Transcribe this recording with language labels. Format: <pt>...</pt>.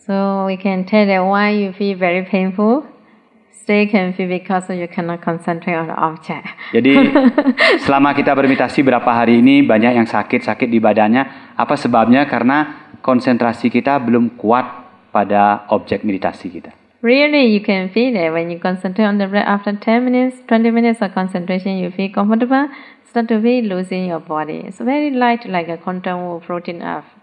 <en>So we can tell that why you feel very painful, stay can feel because you cannot concentrate on the object.</en> <id>Jadi selama kita bermeditasi berapa hari ini banyak yang sakit di badannya. Apa sebabnya? Karena konsentrasi kita belum kuat pada objek meditasi kita.</id> <en>Really, you can feel it when you concentrate on the breath. After 10 minutes, 20 minutes of concentration, you feel comfortable. Start to feel losing your body. It's very light, like a quantum or floating up.</en>